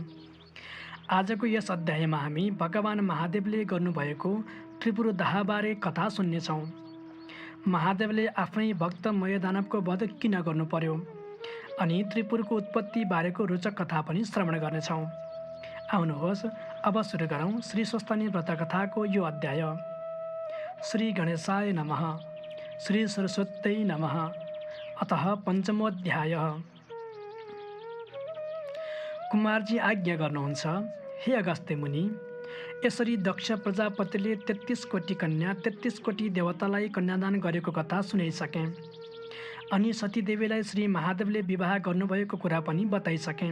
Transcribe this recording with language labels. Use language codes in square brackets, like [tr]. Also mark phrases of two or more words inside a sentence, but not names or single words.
[ne] आजको यस अध्यायमा हामी भगवान महादेवले गर्नुभएको त्रिपुरदाहबारे कथा सुन्नेछौँ। महादेवले आफ्नै भक्त मयदानवको वध किन गर्नु पर्यो अनि त्रिपुरको उत्पत्ति बारेको रोचक कथा पनि श्रवण गर्नेछौँ। आउनुहोस् अब सुरु गरौँ श्री स्वस्तानी व्रतकथाको यो अध्याय। [sa] श्री गणेशाय नमः। श्री सरस्वत्यै नमः। अतः पञ्चमोऽध्यायः। [ne] कुमारजी आज्ञा गर्नुहुन्छ, हे अगस्त्य मुनि, यसरी दक्ष प्रजापतिले 33 कोटी कन्या 33 कोटी देवतालाई कन्यादान गरेको कथा सुनाइसके अनि सतीदेवीलाई श्री महादेवले विवाह गर्नुभएको कुरा पनि बताइसके।